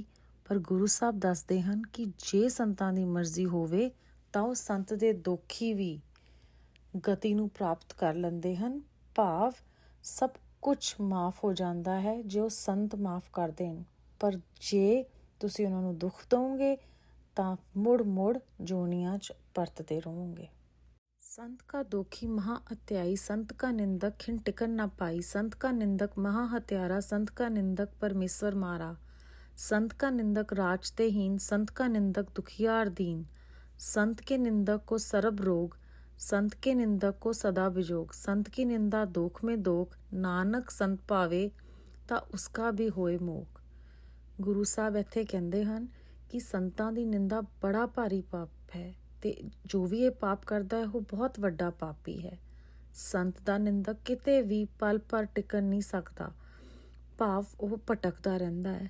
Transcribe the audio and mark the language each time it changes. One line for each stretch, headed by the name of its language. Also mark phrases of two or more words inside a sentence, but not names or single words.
Punjabi: ਪਰ ਗੁਰੂ ਸਾਹਿਬ ਦੱਸਦੇ ਹਨ ਕਿ ਜੇ ਸੰਤਾਂ ਦੀ ਮਰਜ਼ੀ ਹੋਵੇ ਤਾਂ ਉਹ ਸੰਤ ਦੇ ਦੋਖੀ ਵੀ ਗਤੀ ਨੂੰ ਪ੍ਰਾਪਤ ਕਰ ਲੈਂਦੇ ਹਨ, ਭਾਵ ਸਭ ਕੁਛ ਮਾਫ ਹੋ ਜਾਂਦਾ ਹੈ ਜੇ ਉਹ ਸੰਤ ਮਾਫ ਕਰ ਦੇਣ। ਪਰ ਜੇ ਤੁਸੀਂ ਉਹਨਾਂ ਨੂੰ ਦੁੱਖ ਦਓਗੇ ਤਾਂ ਮੁੜ ਮੁੜ ਜੋਨੀਆਂ 'ਚ ਪਰਤਦੇ ਰਹੋਗੇ।
Hindi: संत का दोखी महा अत्याई, संत का निंदक खिन टिकन न पाई, संत का निंदक महा हत्यारा, संत का निंदक परमेश्वर मारा, संत का निंदक राजतेहीन, संत का निंदक दुखियार दीन, संत के निंदक को सरब रोग, संत के निंदक को सदा विजोग, संत की निंदा दोख में दोख, नानक संत पावे तां उसका वी होए मोख।
Punjabi: ਗੁਰੂ ਸਾਹਿਬ ਇੱਥੇ ਕਹਿੰਦੇ ਹਨ ਕਿ ਸੰਤਾਂ ਦੀ ਨਿੰਦਾ ਬੜਾ ਭਾਰੀ ਪਾਪ ਹੈ ਤੇ ਜੋ ਵੀ ਇਹ ਪਾਪ ਕਰਦਾ ਹੈ ਉਹ ਬਹੁਤ ਵੱਡਾ ਪਾਪੀ ਹੈ। ਸੰਤ ਦਾ ਨਿੰਦਕ ਕਿਤੇ ਵੀ ਪਲ ਭਰ ਟਿਕਣ ਨਹੀਂ ਸਕਦਾ, ਭਾਵ ਉਹ ਭਟਕਦਾ ਰਹਿੰਦਾ ਹੈ।